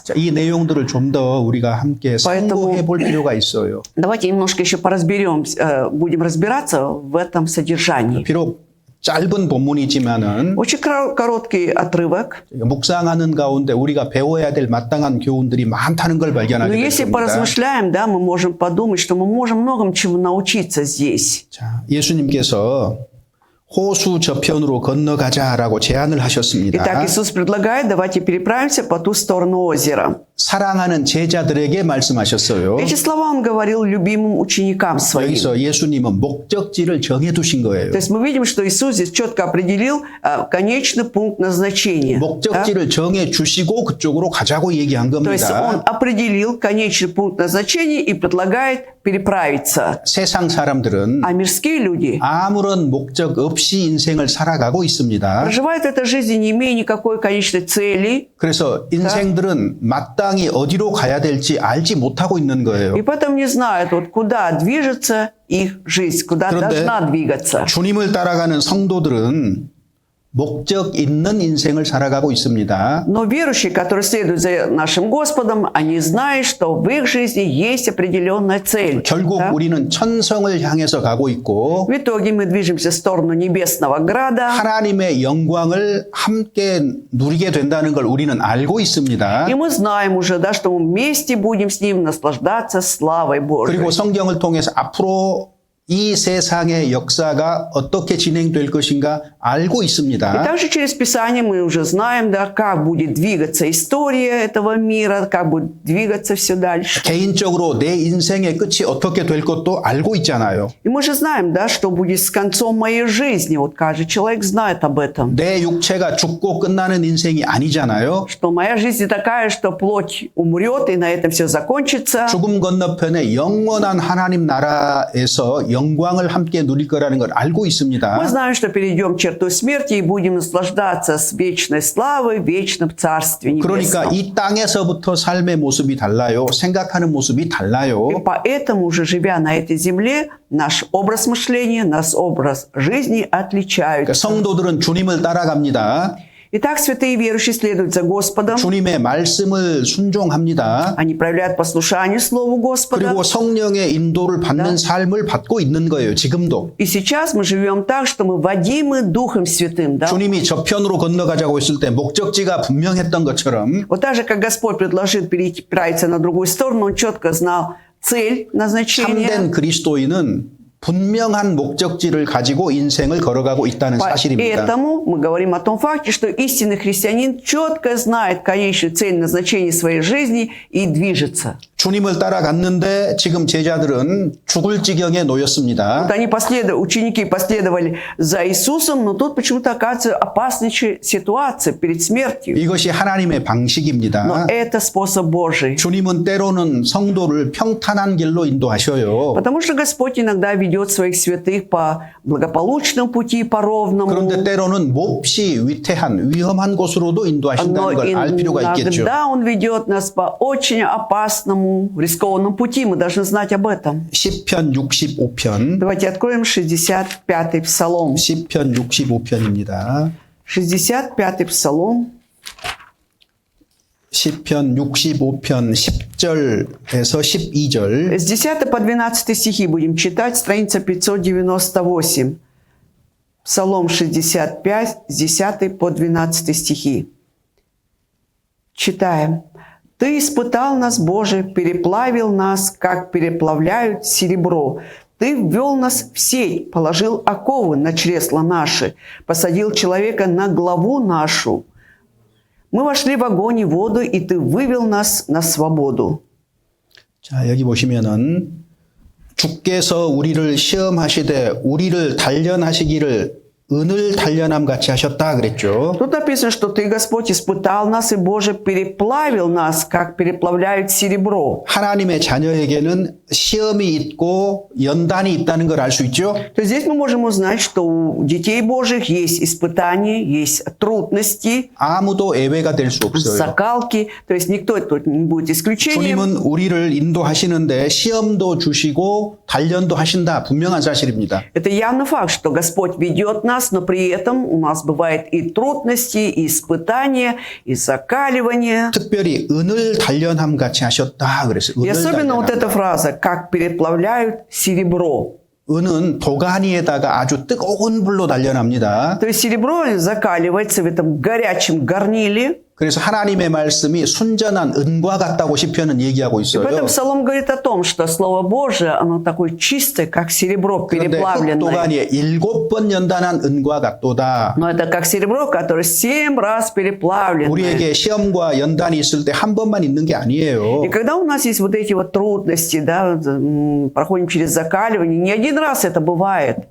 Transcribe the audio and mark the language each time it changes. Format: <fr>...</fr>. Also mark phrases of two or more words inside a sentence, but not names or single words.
<ko>자, 이 내용들을 좀 더 우리가 함께</ko> <ru>Поэтому-</ru> <ko>상고해 볼 필요가 있어요.</ko> <ru>Давайте немножко еще будем разбираться в этом содержании.</ru> <ko>비록 짧은 본문이지만은</ko> <ru>Очень короткий отрывок.</ru> <ko>묵상하는 가운데 우리가 배워야 될 마땅한 교훈들이 많다는 걸</ko> <ru>Но</ru> <ko>발견하게</ko> <ru>если</ru> <ko>됩니다.</ko> <ru>поразмышляем, да, мы можем подумать, что мы можем многому чему научиться здесь.</ru> <ko>자, 예수님께서 호수 저편으로 건너가자라고 제안을 하셨습니다.</ko> <ru>Итак, Иисус предлагает, давайте переправимся по ту сторону озера.</ru> <ko>사랑하는 제자들에게 말씀하셨어요.</ko> <ru>Эти слова он говорил любимым ученикам своим.</ru> <ko>여기서 예수님은 목적지를 정해두신 거예요.</ko> <ru>То есть мы видим, что Иисус здесь четко определил конечный пункт назначения. Да?</ru> <ko>목적지를 정해 주시고 그쪽으로 가자고 얘기한</ko> <ru>То есть он</ru> <ko>겁니다.</ko> <ru>определил конечный пункт назначения и предлагает переправиться.</ru> <ko>세상 사람들은</ko> <ru>А мирские люди</ru> <ko>아무런 목적 없이 인생을 살아가고 있습니다.</ko> <ru>проживают этой жизни, не имея никакой конечной цели.</ru> <ko>그래서 인생들은 마땅히 어디로 가야 될지 알지 못하고 있는 거예요.</ko> <ru>И поэтому не знают, вот куда движется их жизнь, куда</ru> <ko>그런데</ko> <ru>должна двигаться.</ru> <ko>주님을 따라가는 성도들은 목적 있는 인생을 살아가고 있습니다.</ko> <ru>Но верующие, которые следуют за нашим Господом, они знают, что в их жизни есть определенная цель.</ru> <ko>결국</ko> <ru>Да?</ru> <ko>우리는 천성을 향해서 가고 있고</ko> <ru>В итоге мы движемся в сторону небесного града,</ru> <ko>하나님의 영광을 함께 누리게 된다는 걸 우리는 알고 있습니다.</ko> <ru>и мы знаем уже, да, что мы вместе будем с Ним наслаждаться славой Божией.</ru> <ko>그리고 성경을 통해서 앞으로 이 세상의 역사가 어떻게 진행될 것인가 알고</ko> <ru>И</ru> <ko>있습니다.</ko> <ru>также через Писание мы уже знаем, да, как будет двигаться история этого мира, как будет двигаться все дальше.</ru> <ko>개인적으로 내 인생의 끝이 어떻게 될 것도 알고 있잖아요.</ko> <ru>И мы же знаем, да, что будет с концом моей жизни. Вот каждый человек знает об этом.</ru> <ko>내 육체가 죽고 끝나는 인생이 아니잖아요.</ko> <ru>Что моя жизнь не такая, что плоть умрет, и на этом все закончится.</ru> <ko>죽음 건너편에 영원한 하나님 나라에서 영광을 함께 누릴 거라는 걸 알고</ko> <ru>Мы</ru> <ko>있습니다.</ko> <ru>знаем, что перейдем черту смерти и будем наслаждаться с вечной славой в вечном Царстве</ru> <ko>그러니까</ko> <ru>Небесном.</ru> <ko>이 땅에서부터 삶의 모습이 달라요. 생각하는 모습이</ko> <ru>И</ru> <ko>달라요.</ko> <ru>поэтому, уже живя на этой земле, наш образ мышления, наш образ жизни</ru> <ko>그러니까</ko> <ru>отличаются.</ru> <ko>성도들은 주님을 따라갑니다.</ko> <ru>Итак, святые верующие следуют за Господом.</ru> <ko>주님의 말씀을 순종합니다.</ko> <ru>Они проявляют послушание Слову Господа.</ru> <ko>그리고 성령의 인도를 받는 삶을 받고 있는 거예요. 지금도.</ko> <ru>И сейчас мы живем так, что мы водимы Духом Святым. Да?</ru> <ko>주님이 저편으로 건너가자고 했을 때 목적지가 분명했던 것처럼</ko> <ru>Вот так же, как Господь предложил переправиться на другую сторону, Он четко знал цель назначения.</ru> <ko>참된 그리스도인은 분명한 목적지를 가지고 인생을 걸어가고 있다는 사실입니다.</ko> <ru>Поэтому мы говорим о том факте, что истинный христианин четко знает конечную цель назначения своей жизни и движется.</ru> <ko>주님을 따라갔는데 지금 제자들은 죽을 지경에 놓였습니다.</ko> <ru>Вот они ученики последовали за Иисусом, но тут почему-то оказывается опасная ситуация перед смертью.</ru> <ko>이것이 하나님의</ko> <ru>Но</ru> <ko>방식입니다.</ko> <ru>это способ Божий.</ru> <ko>주님은 때로는 성도를 평탄한 길로 인도하셔요.</ko> <ru>Потому что Господь иногда ведет своих святых по благополучному пути, по ровному.</ru> <ko>그런데 때로는 몹시 위태한 위험한 곳으로도</ko> <ru>Но</ru> <ko>인도하신다는 걸 알 필요가 있겠죠.</ko> <ru>иногда Он ведет нас по очень опасному, рискованному пути. Мы должны знать об этом.</ru> <ko>시편 65편.</ko> <ru>Давайте откроем 65-й псалом.</ru> <ko>시편 65편입니다.</ko> <ru>65-й псалом.</ru> <ko>시편 65편 10절에서 12절.</ko> <ru>С 10 по 12 стихи будем читать, страница 598. Псалом 65, с 10 по 12 стихи. Читаем. «Ты испытал нас, Боже, переплавил нас, как переплавляют серебро. Ты ввел нас в сеть, положил оковы на чресла наши, посадил человека на главу нашу. Мы вошли в огонь и воду, и Ты вывел нас на свободу».</ru> <ko>자, 여기 보시면은 주께서 우리를 시험하시되 우리를 단련하시기를 은을 단련함 같이 하셨다 그랬죠.</ko> <ru>Тут написано, что Ты, Господь, испытал нас, и, Боже, переплавил нас, как переплавляют серебро.</ru> <ko>하나님의 자녀에게는 시험이 있고 연단이 있다는 걸 알 수 있죠.</ko> <ru>То есть здесь мы можем узнать, что у детей Божьих есть испытания, есть трудности,</ru> <ko>아무도 예외가 될 수 없어요.</ko> <ru>закалки. То есть никто тут не будет исключением.</ru> <ko>주님은 우리를 인도하시는데 시험도 주시고 단련도 하신다. 분명한 사실입니다.</ko> <ru>Это явный факт, что Господь ведет нас, но при этом у нас бывает и трудности, и испытания, и закаливания.</ru> <ko>특별히 은을 단련함 같이 하셨다 그랬어요.</ko> <ru>И</ru> <ko>은을</ko> <ru>особенно вот</ru> <ko>단련함.</ko> <ru>эта фраза, как переплавляют серебро.</ru> <ko>은은 도가니에다가 아주 뜨거운 불로 단련합니다.</ko> <ru>То есть серебро закаливается в этом горячем горниле.</ru> <ko>그래서 하나님의 말씀이 순전한 은과 같다고 시편은 얘기하고</ko> <ru>И</ru> <ko>있어요.</ko> <ru>поэтому Псалом говорит о том, что Слово Божие, оно такое чистое, как серебро</ru> <ko>그런데</ko> <ru>переплавленное.</ru> <ko>흑도가니에 7번 연단한 은과 같도다.</ko> <ru>Но это как серебро, которое 7 раз переплавлено.</ru> <ko>우리에게 시험과 연단이 있을 때 한 번만 있는 게 아니에요.</ko> <ru>И когда у нас есть вот эти вот трудности, да, проходим через закаливание, не один раз это бывает.</ru>